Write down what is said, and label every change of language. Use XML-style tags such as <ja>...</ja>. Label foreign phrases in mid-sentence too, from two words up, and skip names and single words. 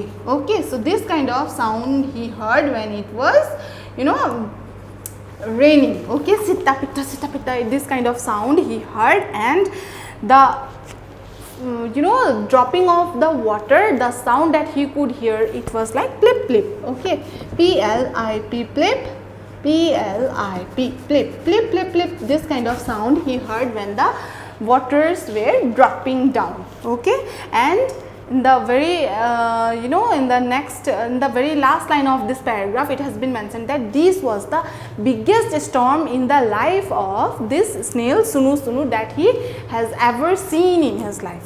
<en>Okay, so this kind of sound he heard when it was, raining. Okay, sita pitta, this kind of sound he heard, and the dropping of the water, the sound that he could hear, it was like plip plip. Okay, P-L-I-P plip, P-L-I-P plip, plip plip plip. This kind of sound he heard when the waters were dropping down. Okay, and in the very in the very last line of this paragraph, it has been mentioned that this was the biggest storm in the life of this snail Sunu Sunu that he has ever seen in his life.</en>